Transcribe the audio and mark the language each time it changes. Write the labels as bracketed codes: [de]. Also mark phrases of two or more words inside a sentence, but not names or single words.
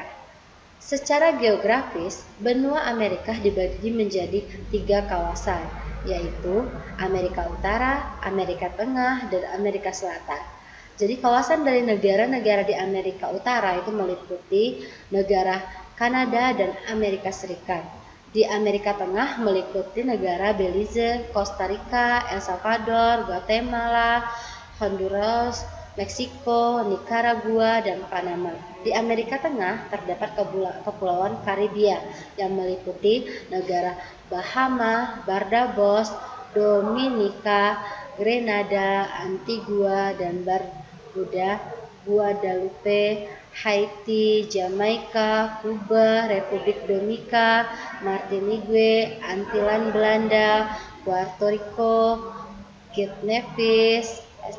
[id] Secara geografis, benua Amerika dibagi menjadi 3 kawasan, yaitu Amerika Utara, Amerika Tengah, dan Amerika Selatan. Jadi kawasan dari negara-negara di Amerika Utara itu meliputi negara Kanada dan Amerika Serikat. Di Amerika Tengah meliputi negara Belize, Costa Rica, El Salvador, Guatemala, Honduras, Meksiko, Nicaragua, dan Panama. Di Amerika Tengah terdapat Kepulauan Karibia yang meliputi negara Bahama, Barbados, Dominika, Grenada, Antigua, dan Barbuda, Guadalupe, Haiti, Jamaika, Kuba, Republik Dominika, Martinique, Antillan Belanda, Puerto Rico, Kitts Nevis, St.